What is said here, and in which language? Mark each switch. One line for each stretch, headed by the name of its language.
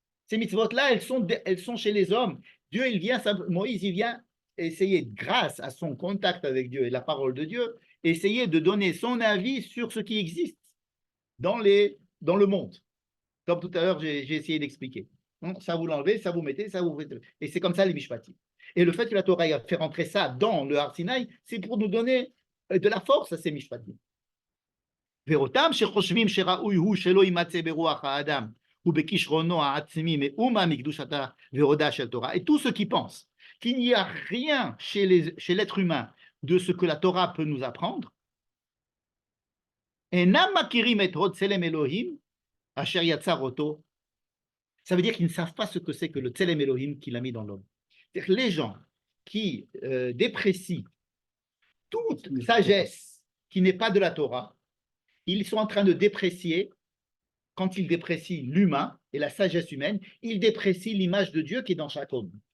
French: Ces mitzvot-là, elles sont chez les hommes. Dieu, Moïse, il vient essayer, grâce à son contact avec Dieu et la parole de Dieu, essayer de donner son avis sur ce qui existe dans le monde. Comme tout à l'heure, j'ai essayé d'expliquer. Ça vous l'enlevez, ça vous mettez, ça vous mettez. Et c'est comme ça les mishpatim. Et le fait que la Torah a fait rentrer ça dans le Har Sinaï, c'est pour nous donner de la force à ces mishpatim.
Hebrew: ואותם שחושבים שראוי הוא שלא יימצא ברוח האדם ובכישרונו העצמי מאומה מקדושתה והודה של תורה,
French: et tous ceux qui pensent qu'il n'y a rien chez l'être humain de ce que la Torah peut nous apprendre,
Hebrew: אינם מכירים את הוד צלם אלוהים אשר יצר אותו.
French: Ça veut dire qu'ils ne savent pas ce que c'est que le Tselem Elohim qu'il a mis dans l'homme. C'est-à-dire les gens qui déprécient toute sagesse qui n'est pas de la Torah, ils sont en train de déprécier, quand ils déprécient l'humain et la sagesse humaine, ils déprécient l'image de Dieu qui est dans chaque homme.